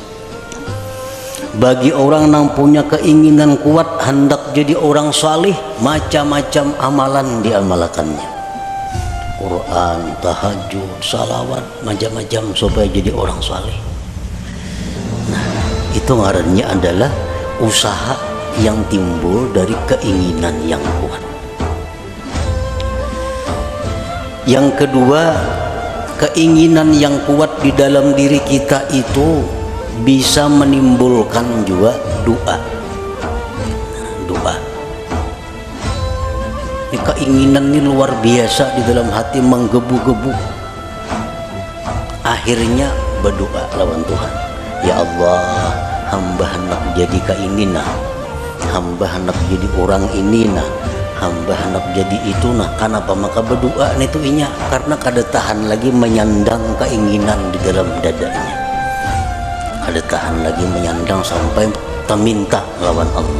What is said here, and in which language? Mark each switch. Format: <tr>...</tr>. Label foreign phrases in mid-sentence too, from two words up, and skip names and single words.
<bjn>Bagi orang nang punya keinginan kuat hendak jadi orang salih, macam-macam amalan diamalkannya.</bjn> <id>Quran, tahajud, salawat, macam-macam supaya jadi orang salih. Nah, itu ngarannya adalah usaha yang timbul dari keinginan yang kuat. Yang kedua, keinginan yang kuat di dalam diri kita itu bisa menimbulkan juga doa. Doa. Ini keinginan ini luar biasa di dalam hati, menggebu-gebu. Akhirnya berdoa lawan Tuhan.</id> <ar>Ya Allah,</ar> <id>hamba hendak jadi keinginan, hamba hendak jadi orang ini nah, hamba hendak jadi itu nah.</id> <bjn>Kenapa maka berdoa itu inya? Karena kada tahan lagi menyandang keinginan di dalam dadanya. Ada tahan lagi menyandang sampai meminta lawan Allah.</bjn>